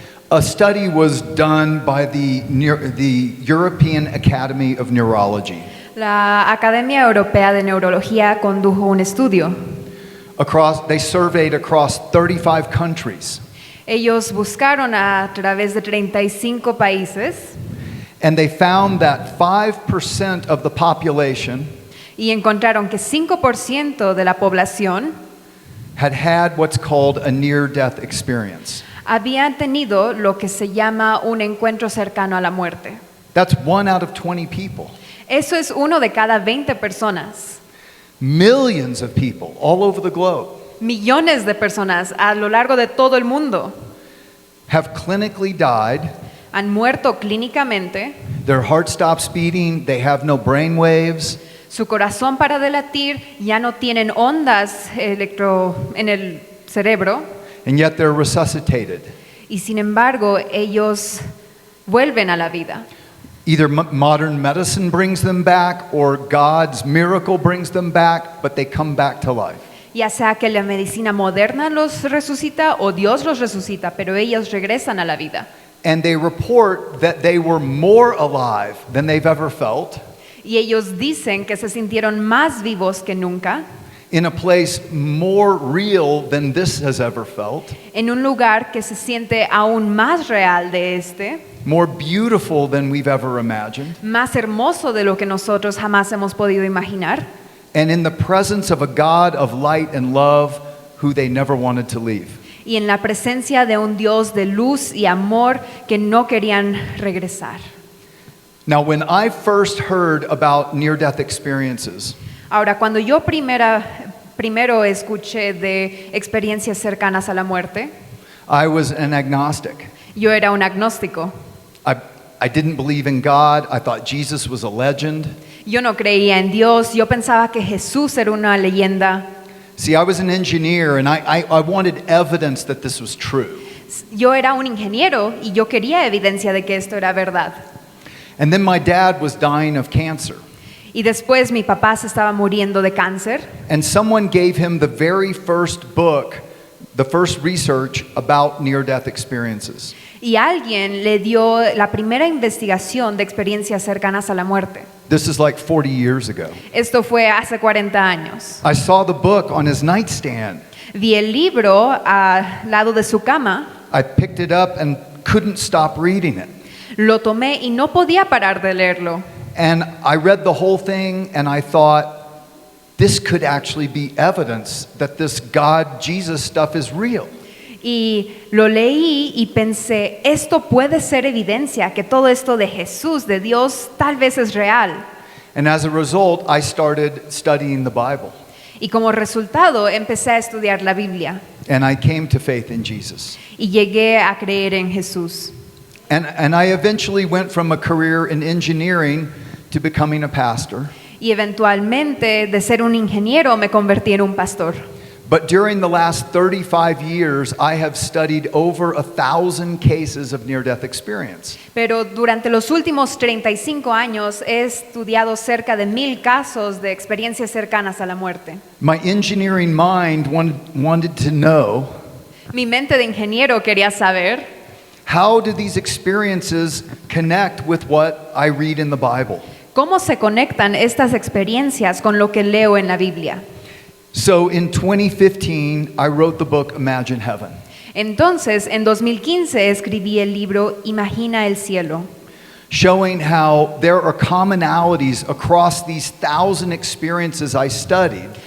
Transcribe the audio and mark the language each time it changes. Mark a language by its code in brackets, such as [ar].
[en] a study was done by the European Academy of Neurology. [es] la Academia Europea de Neurología condujo un estudio. [en] They surveyed across 35 countries, [es] Ellos buscaron a través de 35 países [en] and they found that 5% of the population [es] y encontraron que 5% de la población [en] had what's called a near-death experience. [es] habían tenido lo que se llama un encuentro cercano a la muerte. [en] That's 1 out of 20 people. [es] Eso es 1 de cada 20 personas. [en] Millions of people all over the globe [es] Millones de personas a lo largo de todo el mundo [en] have clinically died. [es] han muerto clínicamente. [en] Their heart stops beating, they have no brain waves. [es] Su corazón para de latir, ya no tienen ondas en el cerebro [en] And yet they're resuscitated. [es] y sin embargo ellos vuelven a la vida. [en] Either modern medicine brings them back or God's miracle brings them back, but they come back to life. [es] Ya sea que la medicina moderna los resucita o Dios los resucita, pero ellos regresan a la vida. [en] And they report that they were more alive than they've ever felt, [es] Y ellos dicen que se sintieron más vivos que nunca, [en] in a place more real than this has ever felt, [es] en un lugar que se siente aún más real de este, [en] more beautiful than we've ever imagined, [es] más hermoso de lo que nosotros jamás hemos podido imaginar. [en] and in the presence of a God of light and love who they never wanted to leave. [es] y en la presencia de un Dios de luz y amor que no querían regresar. [en] Now, when I first heard about near-death experiences, [es] Ahora, cuando yo primero escuché de experiencias cercanas a la muerte, [en] I was an agnostic. [es] yo era un agnóstico. [en] I didn't believe in God. I thought Jesus was a legend. [es] Yo no creía en Dios, yo pensaba que Jesús era una leyenda. [en] See, I was an engineer, and I wanted evidence that this was true. [es] Yo era un ingeniero y yo quería evidencia de que esto era verdad. [en] And then my dad was dying of cancer. [es] Y después mi papá se estaba muriendo de cáncer [en] And someone gave him the very first book, the first research about near-death experiences. [es] y alguien le dio la primera investigación de experiencias cercanas a la muerte. [en] This is like 40 years ago. [es] Esto fue hace 40 años. [en] I saw the book on his nightstand. [es] Vi el libro al lado de su cama, [en] I picked it up and couldn't stop reading it. [es] lo tomé y no podía parar de leerlo. [en] And I read the whole thing and I thought, this could actually be evidence that this God, Jesus stuff is real. [es] Y lo leí y pensé, esto puede ser evidencia que todo esto de Jesús, de Dios, tal vez es real. [en] And as a result, I started studying the Bible. [es] Y como resultado empecé a estudiar la Biblia [en] And I came to faith in Jesus. [es] y llegué a creer en Jesús. [en] And I eventually went from a career in engineering to becoming a pastor. [es] Y eventualmente de ser un ingeniero me convertí en un pastor. [en] But during the last 35 years, I have studied over 1,000 cases of near-death experience. [es] Pero durante los últimos 35 años he estudiado cerca de 1000 casos de experiencias cercanas a la muerte. [en] My engineering mind wanted to know, [es] Mi mente de ingeniero quería saber [en] how do these experiences connect with what I read in the Bible? [es] cómo se conectan estas experiencias con lo que leo en la Biblia. [en] So in 2015, I wrote the book Imagine Heaven. [es] Entonces, en 2015 escribí el libro Imagina el cielo, [en] showing how there are commonalities across these 1,000 experiences I studied,